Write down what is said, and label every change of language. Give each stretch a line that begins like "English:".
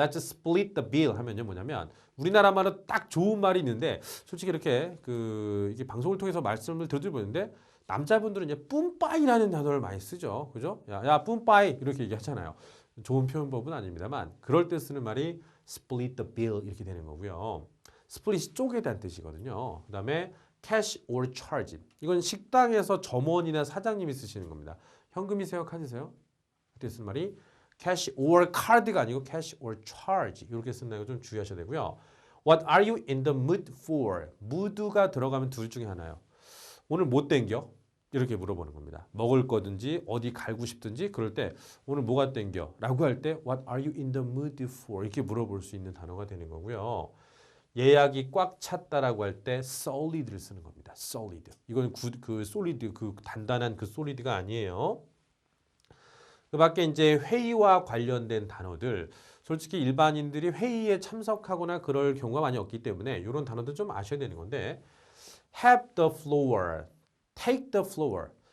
English: Let's split the bill
Korean: 하면요 뭐냐면 우리나라 말은 딱 좋은 말이 있는데 솔직히 이렇게 이게 방송을 통해서 말씀을 드려보는데 남자분들은 이제 뿜빠이라는 단어를 많이 쓰죠. 그죠? 야, 뿜빠이 이렇게 얘기하잖아요. 좋은 표현법은 아닙니다만 그럴 때 쓰는 말이
English: split the bill
Korean: 이렇게 되는 거고요. split이 쪼개다는 뜻이거든요. 그 다음에
English: cash or charge.
Korean: 이건 식당에서 점원이나 사장님이 쓰시는 겁니다. 현금이세요? 카드세요? 그때 쓰는 말이
English: cash or card
Korean: 가 아니고
English: cash or charge
Korean: 이렇게 쓴다는 거 좀 주의하셔야 되고요.
English: What are you in the mood for?
Korean: mood가 들어가면 둘 중에 하나요. 오늘 뭐 땡겨? 이렇게 물어보는 겁니다. 먹을 거든지 어디 갈고 싶든지 그럴 때 오늘 뭐가 땡겨? 라고 할 때
English: What are you in the mood for?
Korean: 이렇게 물어볼 수 있는 단어가 되는 거고요. 예약이 꽉 찼다라고 할 때 solid를 쓰는 겁니다.
English: solid.
Korean: 이건 그 solid 그 단단한 그 solid가 아니에요. 그 밖에 이제 회의와 관련된 단어들 솔직히 일반인들이 회의에 참석하거나 그럴 경우가 많이 없기 때문에 이런 단어들 좀 아셔야 되는 건데
English: have the floor, take the floor.